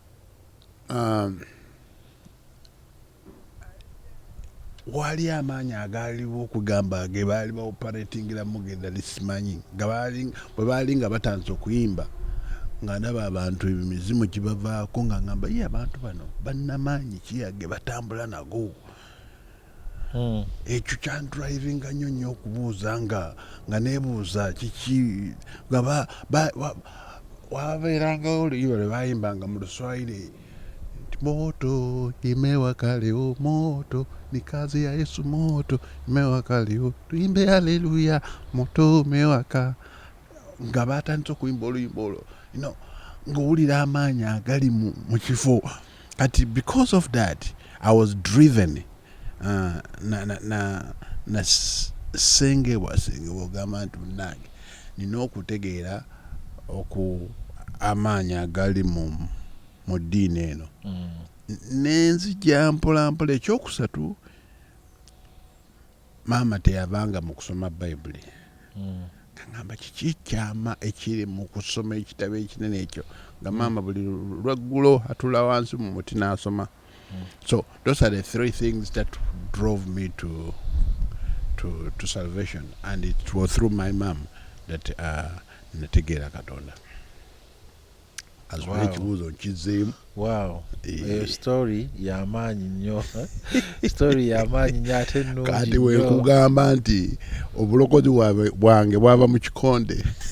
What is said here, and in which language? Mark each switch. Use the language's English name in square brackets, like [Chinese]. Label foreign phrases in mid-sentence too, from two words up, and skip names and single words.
[Ganda] wali amaanyi agaaliwo okugamba ge baali baoperatingira mugenda lisimanyi bwe baali nga batandise okuyimba nga ndaba abantu emizimu gibavaako nga ngamba ye abantu bano bannamaanyi kiyage batambula nago ekyo kyandrivinga nnyo okubuuza nga neebuuza kiki nga wabeerangawo oluyimba lwe bayimbanga mu Luswayiri nti [Swahili] moto imewaka leo moto ni kazi ya Yesu moto imewaka leo tuimbe haleluya moto umewaka [Ganda] nga batandise okuyimba oluyimba olwo ng'owulira amaanyi agali mu kifo kati [English] because of that I was driven [Ganda] na sengebwa ogamba nti munnange nina okutegeera amaanyi agali mu ddiini eno nenzija mpolampola. Ekyokusatu maama teyavanga mu kusoma Bayibuli ngamba kiki kyama ekiri mu kusoma ekitabo ekinene ekyo nga maama buli lweggulo atula wansi mu muti n'asoma. [English] So those are the three things that drove me to salvation, and it was through my mom that [Ganda] nategeera Katonda. Azwa ekibuuzo nkizeemu. Wow. Story y'amaanyi nnyo. Story y'amaanyi nnyo ate ennungi nnyo. Kati weekugamba nti obulokozi bwange bwava mu kikonde.